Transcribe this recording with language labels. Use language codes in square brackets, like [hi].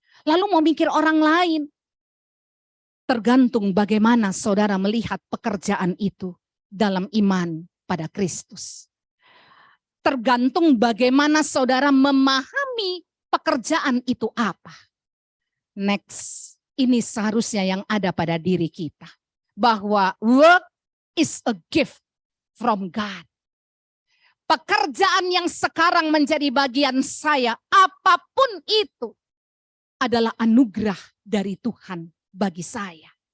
[id] Lalu mau mikir orang lain. Tergantung bagaimana saudara melihat pekerjaan itu dalam iman pada Kristus. Tergantung bagaimana saudara memahami pekerjaan itu apa. Next, ini seharusnya yang ada pada diri kita. [en] Bahwa work is a gift from God. [id] Pekerjaan yang sekarang menjadi bagian saya, apapun itu, adalah anugerah dari Tuhan bagi saya.